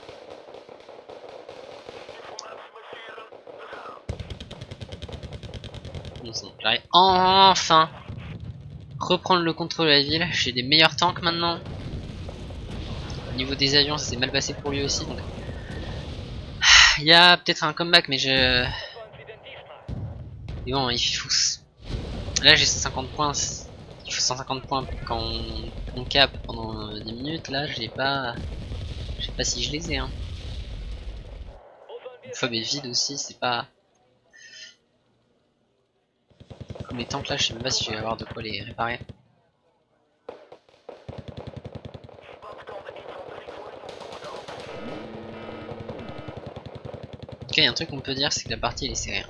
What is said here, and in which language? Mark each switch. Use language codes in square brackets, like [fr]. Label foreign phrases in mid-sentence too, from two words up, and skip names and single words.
[fr] Bon, c'est bon, j'arrive enfin reprendre le contrôle de la ville. J'ai des meilleurs tanks maintenant. Au niveau des avions, ça s'est mal passé pour lui aussi. Donc, il y a peut-être un comeback, mais je. [de] Was wollen Sie denn diesmal? [fr] Mais bon, il faut. Là, j'ai 150 points. Il faut 150 points quand on cap pendant 10 minutes. Là, j'ai pas. Je sais pas si je les ai. Hein. [de] Wo sollen wir [fr] Une [de] es [fr] fois mes vides aussi, c'est pas. Comme les tanks là, je sais même pas si je vais avoir de quoi les réparer. En tout cas, il y a un truc qu'on peut dire, c'est que la partie elle est serrée.